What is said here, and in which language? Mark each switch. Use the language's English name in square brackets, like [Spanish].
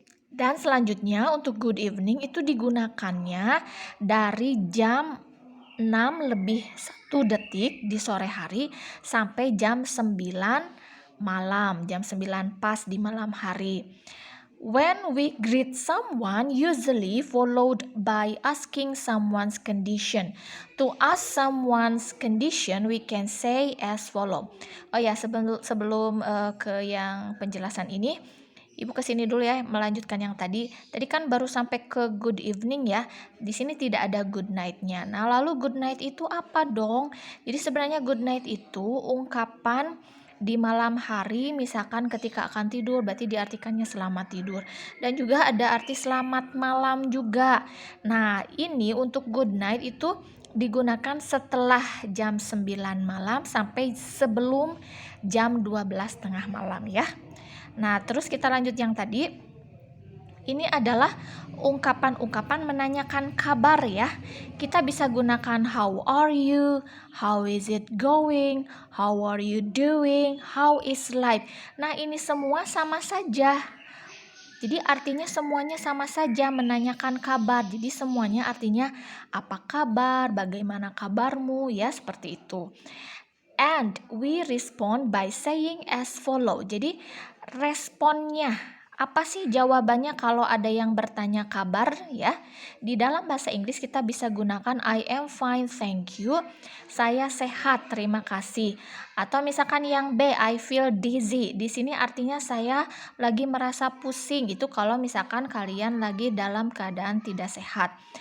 [Indonesian] Dan selanjutnya untuk good evening itu digunakannya dari jam 6 lebih 1 detik di sore hari sampai jam 9 malam, jam 9 pas di malam hari. [English] When we greet someone, usually followed by asking someone's condition. To ask someone's condition, we can say as follow. [Indonesian] Oh ya, sebelum ke yang penjelasan ini, Ibu kesini dulu ya, melanjutkan yang tadi. Tadi kan baru sampai ke good evening ya. Di sini tidak ada good night-nya. Nah, lalu good night itu apa dong? Jadi sebenarnya good night itu ungkapan di malam hari, misalkan ketika akan tidur, berarti diartikannya selamat tidur. Dan juga ada arti selamat malam juga. Nah, ini untuk good night itu digunakan setelah jam 9 malam sampai sebelum jam 12 tengah malam ya. Nah, terus kita lanjut yang tadi. Ini adalah ungkapan-ungkapan menanyakan kabar ya. Kita bisa gunakan how are you, how is it going, how are you doing, how is life. Nah, ini semua sama saja. Jadi artinya semuanya sama saja menanyakan kabar. Jadi semuanya artinya apa kabar, bagaimana kabarmu ya, seperti itu. [English] And we respond by saying as follow. [Indonesian] Jadi responnya apa sih jawabannya kalau ada yang bertanya kabar ya? Di dalam bahasa Inggris kita bisa gunakan I am fine, thank you. Saya sehat, terima kasih. Atau misalkan yang B, I feel dizzy. Di sini artinya saya lagi merasa pusing. Itu kalau misalkan kalian lagi dalam keadaan tidak sehat.